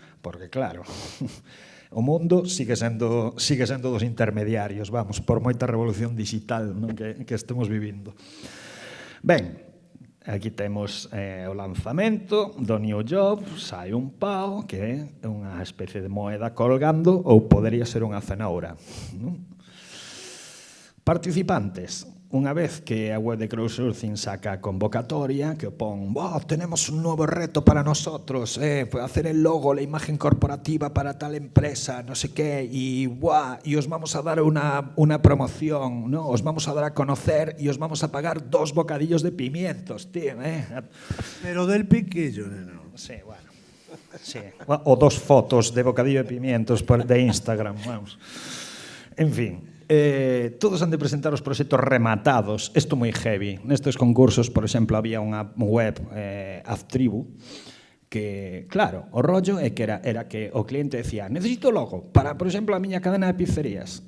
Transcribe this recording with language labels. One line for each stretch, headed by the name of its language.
Galician: Porque, claro, o mundo sigue sendo dos intermediarios, vamos, por moita revolución digital, non, que estemos vivindo. Ben, Aquí temos o lanzamento do New Job, sai un pao que é unha especie de moeda colgando ou podería ser unha cenoura. Participantes. Unha vez que a web de crowdsourcing saca a convocatoria, que pon,
Spanish: tenemos un nuevo reto para nosotros, hacer el logo, la imagen corporativa para tal empresa, no sé qué, y os vamos a dar una promoción, ¿no? Os vamos a dar a conocer y os vamos a pagar 2 bocadillos de pimientos, tío, Pero del piquillo, neno. Sí, bueno. Sí. O 2 fotos de bocadillo de pimientos de Instagram, vamos. En fin.
Galician: Todos han de presentar os proxectos rematados. Isto moi heavy. Nestes concursos, por exemplo, había unha web, Aztribu, que, claro, o rollo é que era que o cliente decía necesito logo para, por exemplo, a miña cadena de pizzerías.